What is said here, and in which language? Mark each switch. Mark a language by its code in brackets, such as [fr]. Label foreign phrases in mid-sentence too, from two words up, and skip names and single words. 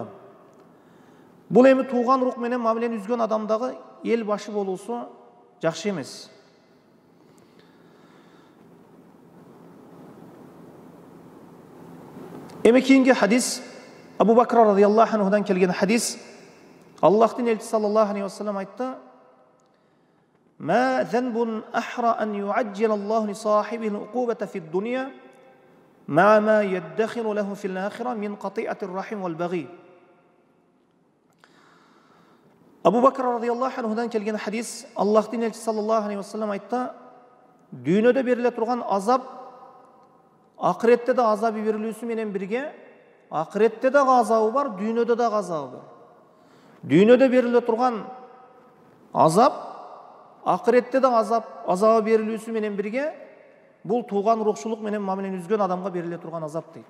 [ky] Бул эми тууган урук менен мамилени үзгөн адамдагы эл башы болуусу жакшы эмес. Эми кийинки хадис Абу Бакр радиаллаху анхудан келген хадис. Аллахтын элчиси [ar] صلى الله عليه وسلم айтты: "ما ذنب أحرى أن يعجل الله لصاحبه العقوبة في الدنيا مع ما يدخر له في الآخرة من قطيعة الرحم والبغي". [ky] Абу Бакр радиаллаху анхудан келген хадис. Аллахтын элчиси [ar] صلى الله عليه وسلم [ky] айтты: "Дүйнөдө бериле турган азап акыретте да азабы берилүүсү менен бирге, акыретте дагы азабы бар, дүйнөдө дагы азабы бар. Дүйнөдө бериле турган азап, акыретте дагы азабы берилүүсү менен бирге, бул тууган урукчулук менен мамилени үзгөн адамга бериле турган азап" дейт.